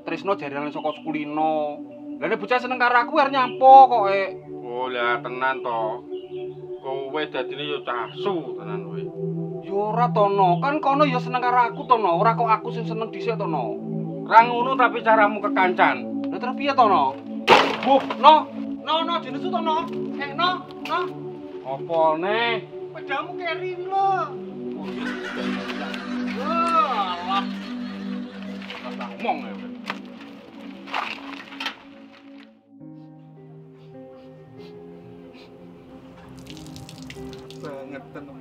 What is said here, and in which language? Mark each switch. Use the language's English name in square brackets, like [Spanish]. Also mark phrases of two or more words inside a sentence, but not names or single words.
[Javanese] Tresno jarane saka sekulino. Lah nek bocah seneng karo aku arep nyampo kok Oh, lah tenan to. Kowe dadine yo casu tenan kowe. Yo ora to no, kan kono yo seneng karo aku to no, ora kok aku sing seneng dhisik to no. Ra ngono tapi caramu kekancan. Lah terus piye to no? Buh, no. No, jenesu to no. No. Apa ne? Pedamu keri lho. Walah. Ora ngomong ya. Banget tenan.